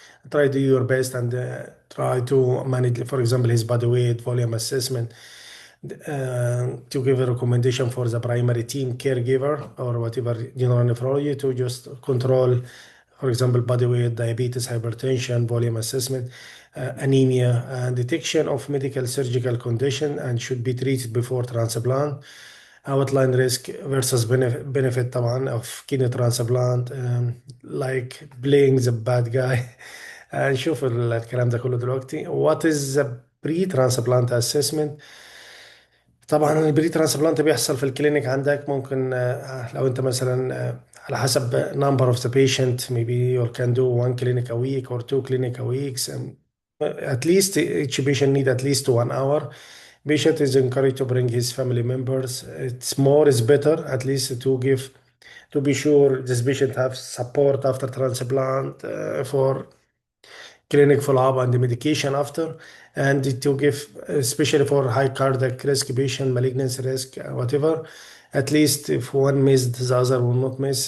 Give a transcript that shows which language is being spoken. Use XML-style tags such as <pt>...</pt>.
<en>Try to do your best and try to manage, for example, his body weight, volume assessment, to give a recommendation for the primary team caregiver or whatever general nephrology to just control, for example, body weight, diabetes, hypertension, volume assessment, anemia, and detection of medical surgical condition and should be treated before transplant. Outline risk versus benefit طبعا of kidney transplant, like playing the bad guy.</en> <ar>نشوف الكلام ده كله دلوقتي.</ar> <en>What is the pre-transplant assessment؟</en> <ar>طبعا البري ترانسبلانت بيحصل في الكلينيك عندك. ممكن لو انت مثلا على حسب</ar> <en>number of the patient maybe you can do one clinic a week or two clinic a week. At least each patient need at least 1 hour. Patient is encouraged to bring his family members. It's more is better at least to be sure this patient have support after transplant for clinic follow-up and the medication after, and to give, especially for high cardiac risk patient, malignancy risk, whatever, at least if one missed, the other will not miss.</en>